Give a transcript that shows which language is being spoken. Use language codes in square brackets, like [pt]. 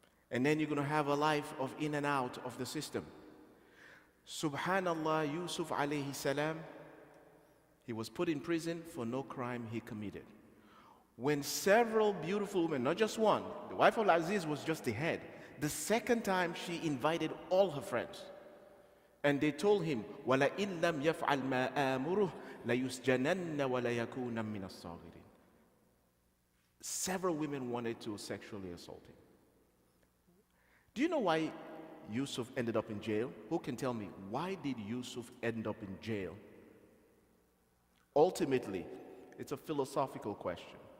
[en] And then you're going to have a life of in and out of the system. Subhanallah, Yusuf alayhi salam, he was put in prison for no crime he committed. When several beautiful women, not just one, the wife of Aziz was just the head. The second time she invited all her friends. And they told him, [ar] وَلَئِن لَمْ يَفْعَلْ مَا آمُرُهُ لَيُسْجَنَنَّ وَلَيَكُونَ مِنَ الصَّاغِرِينَ. [en] Several women wanted to sexually assault him. Do you know why Yusuf ended up in jail? Who can tell me, why did Yusuf end up in jail? Ultimately, it's a philosophical question.